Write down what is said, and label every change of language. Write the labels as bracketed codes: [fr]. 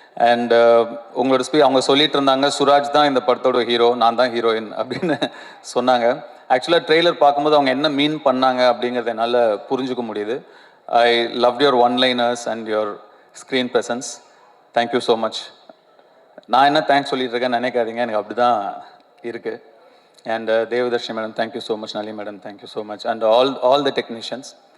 [ta] And உங்களோட அவங்க சொல்லிட்டு இருந்தாங்க சுராஜ் தான் இந்த படத்தோட ஹீரோ, நான் தான் ஹீரோயின் அப்படின்னு சொன்னாங்க. ஆக்சுவலாக ட்ரெய்லர் பார்க்கும்போது அவங்க என்ன மீன் பண்ணாங்க அப்படிங்கிறத என்னால் புரிஞ்சுக்க முடியுது. [en] I loved your one-liners and your screen presence. Thank you so much. [ta] நான் என்ன தேங்க்ஸ் சொல்லிட்டு இருக்கேன்னு நினைக்காதீங்க, எனக்கு அப்படி தான் இருக்குது. [en] And Devadarshini madam, thank you so much. Nalini madam, thank you so much. And all the technicians.